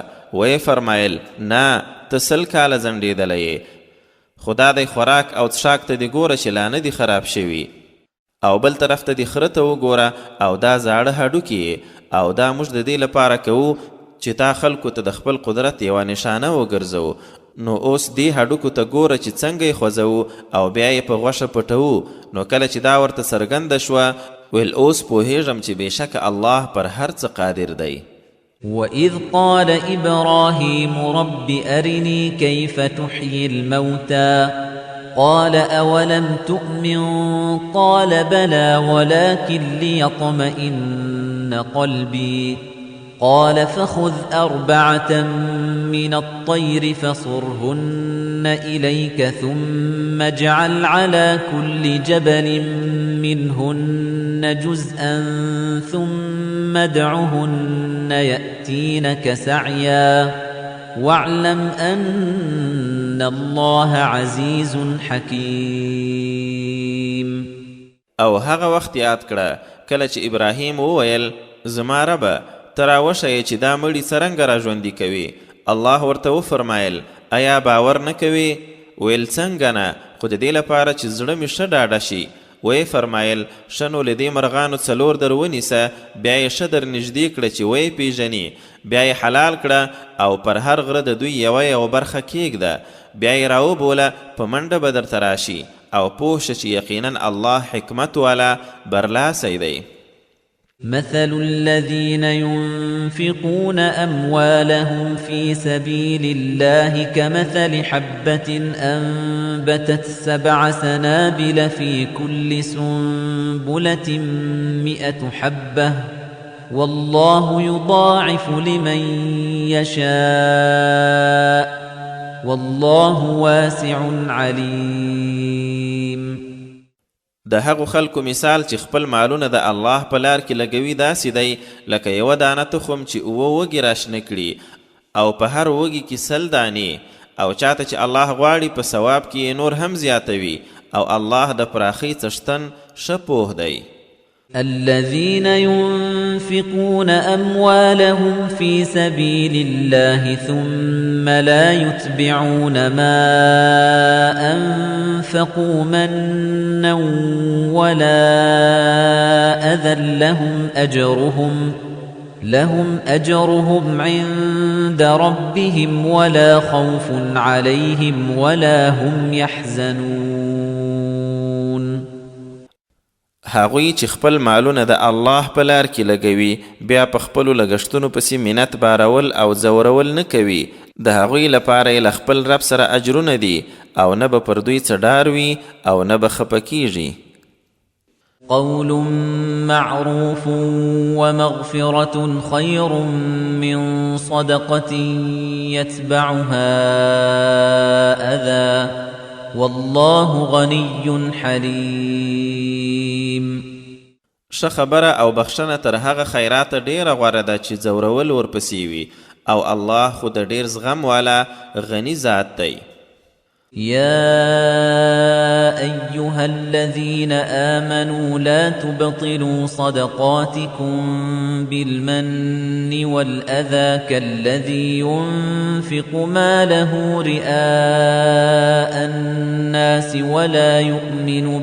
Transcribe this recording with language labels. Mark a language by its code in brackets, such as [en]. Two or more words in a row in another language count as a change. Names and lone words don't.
[ps] ویې فرمایل نه ته 100 کاله ځنډېدلی یې، خو دا دی خوراک او څښاک ته دې ګوره چې لا نه دي خراب شوي، او بل طرف ته دې خره ته وګوره او دا زاړه هډوکي او دا موږ د دې لپاره کوو چې تا خلکو ته د خپل قدرت یوه نشانه وګرځوو. نو اوس دې هډوکو ته ګوره چې څنګه یې خوځوو او بیا یې په غوښه پټوو. نو کله چې دا ورته څرګنده شوه ویل اوس پوهېږم چې بېشکه الله پر هر څه قادر دی. [ar] وَإِذْ قَالَ إِبْرَاهِيمُ رَبِّ أَرِنِي كَيْفَ تُحْيِي الْمَوْتَى قَالَ أَوَلَمْ تُؤْمِنْ قَالَ بَلَى وَلَكِنْ لِيَطْمَئِنَّ قَلْبِي قال فخذ 4 من الطير فصرهن إليك ثم اجعل على كل جبل منهن جزءا ثم ادعهن يأتينك سعيا واعلم أن الله عزيز حكيم. [ps] او هغه وخت یاد کړه کله چې ابراهیم وویل زما ربه ته راوښیې چې دا مړي څرنګه راژوندي کوي. الله ورته وفرمایل ایا باور نه کوې؟ ویل څنګه نه، خو د دې لپاره چې زړه مې ښه ډاډه شي. ویې فرمایل ښه نو له دې مرغانو 4 در ونیسه، بیا یې ښه در نږدې کړه چې ویې پیژني، بیا یې حلال کړه او پر هر غره د دوی یوه برخه کیږده، بیا یې راوبوله، په منډه به درته راشي او پوه شه چې یقینا الله حکمت والا برلاسی دی. [ar] مثل الذين ينفقون أموالهم في سبيل الله كمثل حبة أنبتت 7 سنابل في كل سنبلة 100 حبة والله يضاعف لمن يشاء والله واسع عليم. [ps] د هغو خلکو مثال چې خپل مالونه د الله په لار کې لګوي داسې دی لکه یوه دانه تخم چې 7 وږي راشنه کړي او په هر وږي کې 100 دانې، او چاته چې الله غواړي په ثواب کې نور هم زیاتوي، او الله د پراخۍ څښتن ښه پوه دی. [ar] الذين ينفقون أموالهم في سبيل الله ثم لا يتبعون ما أنفقوا منا ولا أذى لهم أجرهم عند ربهم ولا خوف عليهم ولا هم يحزنون. [ps] هغوی چې خپل مالونه د الله په لار کې لګوي بیا په خپلو لګښتونو پسې منت بارول او زورول نه کوي، د هغوی لپاره یې له خپل رب سره اجرونه دي او نه به پر دوی څه ډار وي او نه به خفه کیږي. [ar] قول معروف ومغفرة خير من صدقة يتبعها أذى والله غني حليم. [ps] ښه خبره او بخښنه تر هغه خیرات ډیره غوره ده چې زورول ورپسې وي، او الله خو د ډیر زغم والا غني ذات دی. [ar] يا أيها الذين آمنوا لا تبطلوا صدقاتكم بالمن والأذى كالذي ينفق ماله رئاء الناس ولا يؤمن